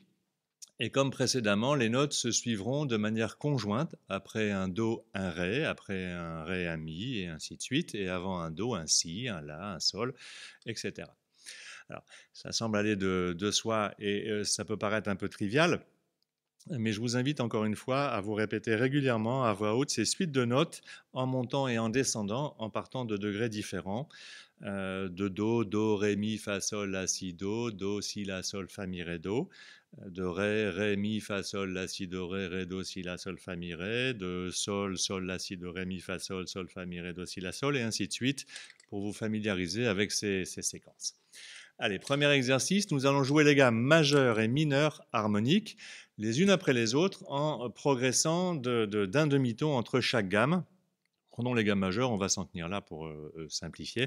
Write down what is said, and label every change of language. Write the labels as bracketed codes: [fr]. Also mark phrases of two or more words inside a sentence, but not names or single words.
[fr] Et comme précédemment, les notes se suivront de manière conjointe, après un Do, un Ré, après un Ré, un Mi, et ainsi de suite, et avant un Do, un Si, un La, un Sol, etc. Alors, ça semble aller de soi et ça peut paraître un peu trivial, mais je vous invite encore une fois à vous répéter régulièrement à voix haute ces suites de notes en montant et en descendant, en partant de degrés différents, de Do, Do, Ré, Mi, Fa, Sol, La, Si, Do, Si, La, Sol, Fa, Mi, Ré, Do, de Ré, Ré, Mi, Fa, Sol, La, Si, Do, Ré, Do, Si, La, Sol, Fa, Mi, Ré, de Sol, Sol, La, Si, Do, Ré, Mi, Fa, Sol, Fa, Mi, Ré, Do, Si, La, Sol, et ainsi de suite, pour vous familiariser avec ces séquences. Allez, premier exercice, nous allons jouer les gammes majeures et mineures harmoniques, les unes après les autres, en progressant d'un demi-ton entre chaque gamme. Prenons les gammes majeures, on va s'en tenir là pour simplifier.